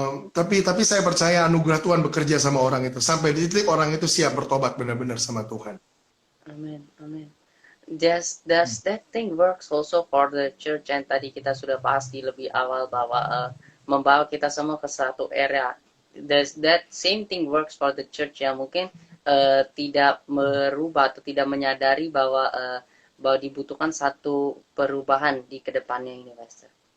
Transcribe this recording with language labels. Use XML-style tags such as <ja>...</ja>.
<id>Tapi saya percaya anugerah Tuhan bekerja sama orang itu sampai di titik orang itu siap bertobat benar-benar sama Tuhan. Amin.</id> <en>Does that thing works also for the church?</en> <id>And tadi kita sudah bahas di lebih awal bahwa membawa kita semua ke satu area.</id> <en>Does that same thing works for the church</en> <id>yang mungkin tidak merubah atau tidak menyadari bahwa dibutuhkan satu perubahan di kedepannya ini, Pastor?</id>